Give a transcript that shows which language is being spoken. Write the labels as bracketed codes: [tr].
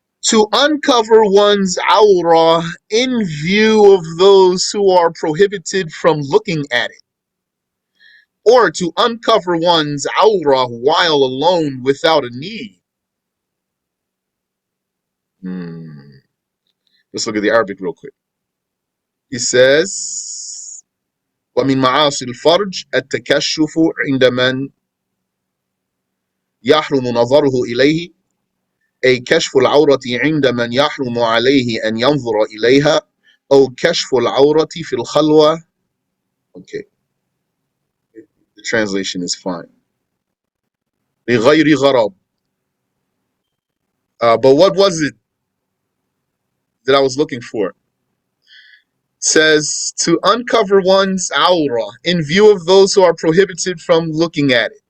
[en] To uncover one's awrah in view of those who are prohibited from looking at it, or to uncover one's awrah while alone without a need. Let's look at the Arabic real quick. He says, [ar] وَمِن مَعَاصِي الْفَرْجِ التَّكَشُّفُ عِنْدَ مَنْ يحرم نظره إليه أي كشف العورة عند من يحرم عليه أن ينظر إليها أو كشف العورة في الخلوة. [en] Okay, the translation is fine. [ar] لغير غرض. [en] But what was it that I was looking for? It says to uncover one's awrah in view of those who are prohibited from looking at it.